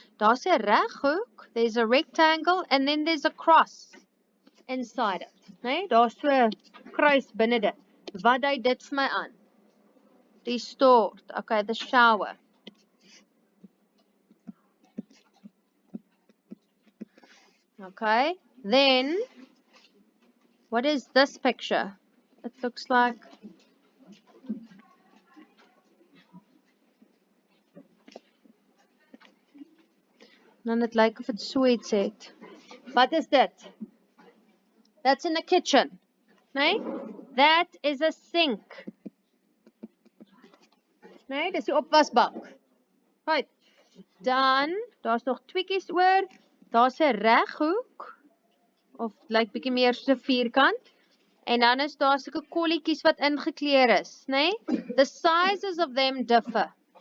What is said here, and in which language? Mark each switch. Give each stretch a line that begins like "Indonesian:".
Afrikaans: Daar's 'n reghoek,
English: there's a rectangle,
Afrikaans: and then there's a cross inside it. Nee, daar's so 'n kruis binne dit. Wat dui dit vir my aan? Die stort.
English: Okay, the shower. Okay, then what is this picture? It looks like
Afrikaans: dan dit lyk of dit so iets het. Wat is dit?
English: That's in the kitchen.
Afrikaans: Nee?
English: That is a sink.
Afrikaans: Nee, dis die opwasbak. Right. Dan, daar's nog tweekies oor. Daar's 'n reghoek of lyk bietjie meer soos 'n vierkant. En dan is daar sulke kolletjies wat ingekleur is, nee?
English: The sizes of them differ.